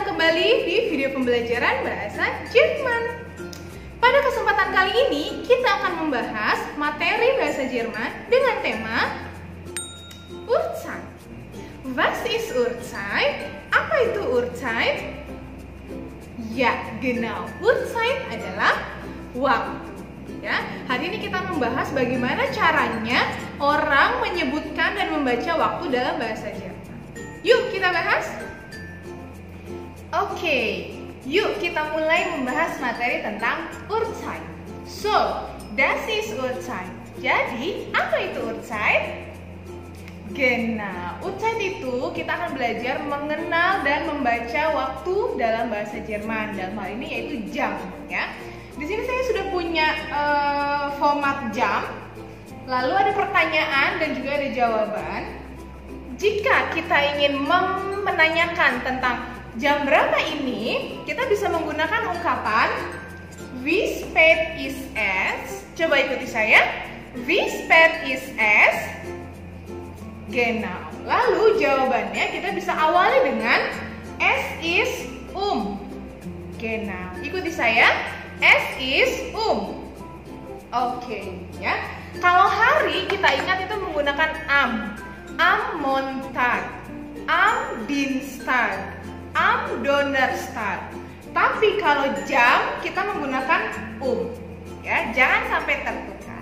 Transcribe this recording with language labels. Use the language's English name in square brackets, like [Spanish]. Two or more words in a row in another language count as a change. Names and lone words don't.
[Indonesian] kembali di video pembelajaran bahasa Jerman. Pada kesempatan kali ini, kita akan membahas materi bahasa Jerman dengan tema Uhrzeit. [German] Was ist Uhrzeit? [Indonesian] Apa itu Uhrzeit? Ya, genau. Uhrzeit adalah waktu. Ya, hari ini kita membahas bagaimana caranya orang menyebutkan dan membaca waktu dalam bahasa Jerman. Yuk kita bahas. Oke, yuk kita mulai membahas materi tentang Uhrzeit. [German] So, das ist Uhrzeit. [Indonesian] Jadi, apa itu Uhrzeit? Genau, Uhrzeit itu kita akan belajar mengenal dan membaca waktu dalam bahasa Jerman. Dalam hal ini yaitu jam, ya. Di sini saya sudah punya format jam. Lalu ada pertanyaan dan juga ada jawaban. Jika kita ingin menanyakan tentang jam berapa ini, kita bisa menggunakan ungkapan [German] Wie spät ist es? [Indonesian] Coba ikuti saya. [German] Wie spät ist es? [Indonesian] Genau. Lalu jawabannya kita bisa awali dengan [German] Es ist [Indonesian] Genau. Ikuti saya. [German] Es ist [Indonesian] Oke, ya. Kalau hari kita ingat itu menggunakan [German] am Montag, am Dienstag, am Donnerstag. [Indonesian] Tapi kalau jam kita menggunakan ya, jangan sampai tertukar.